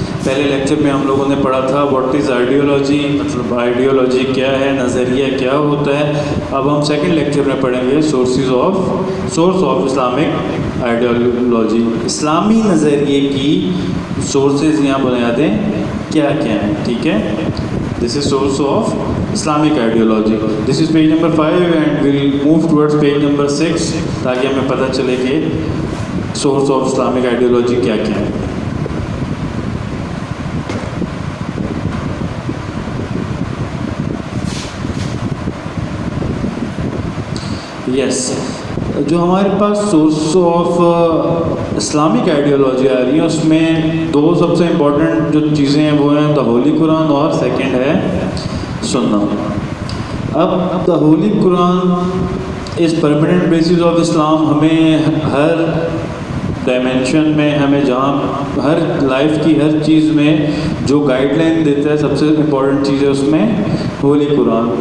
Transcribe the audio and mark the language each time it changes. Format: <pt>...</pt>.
<ur>پہلے لیکچر میں ہم لوگوں نے پڑھا تھا</ur> <en>what is ideology,</en> <ur>مطلب آئیڈیالوجی کیا ہے، نظریہ کیا ہوتا ہے. اب ہم سیکنڈ لیکچر میں پڑھیں گے</ur> <en>Source of Islamic ideology.</en> <ur>اسلامی نظریے کی سورسز یا بنیادیں کیا کیا ہیں، ٹھیک ہے.</ur> <en>This is source of Islamic ideology. This is page number 5 and we'll move towards page number 6</en> <ur>تاکہ ہمیں پتہ چلے کہ</ur> <en>source of Islamic ideology کیا کیا ہے. Yes.</en> <ur>جو ہمارے پاس سورس آف اسلامک آئیڈیالوجی آ رہی ہے اس میں دو سب سے امپورٹنٹ جو چیزیں ہیں وہ ہیں دا ہولی قرآن اور سیکنڈ ہے سنہ.</ur> <en>اب the holy Quran is permanent basis of Islam.</en> <ur>ہمیں ہر ڈائمینشن میں، ہمیں جہاں ہر لائف کی ہر چیز میں جو گائیڈ لائن دیتا ہے سب سے امپورٹنٹ چیز ہے اس میں ہولی قرآن.</ur>